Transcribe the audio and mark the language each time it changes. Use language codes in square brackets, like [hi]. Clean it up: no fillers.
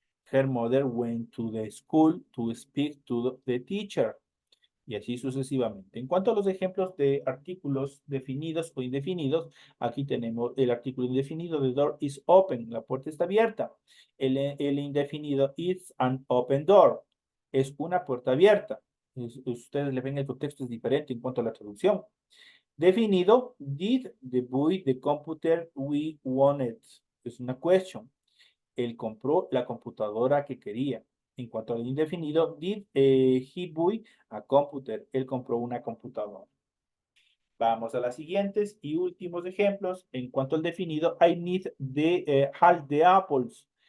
[en] Her mother went to the school to speak to the teacher. [es] Y así sucesivamente. En cuanto a los ejemplos de artículos definidos o indefinidos, aquí tenemos el artículo indefinido, [en] the door is open, [es] la puerta está abierta. El indefinido, [en] it's an open door, [es] es una puerta abierta. Ustedes le ven el contexto es diferente en cuanto a la traducción. [en] Definido, did the boy the computer we wanted? [es] Es una question. Él compró la computadora que quería. En cuanto al indefinido, [en] did he buy a computer? [es] Él compró una computadora. Vamos a las siguientes y últimos ejemplos. En cuanto al definido, [en] I need all the apples.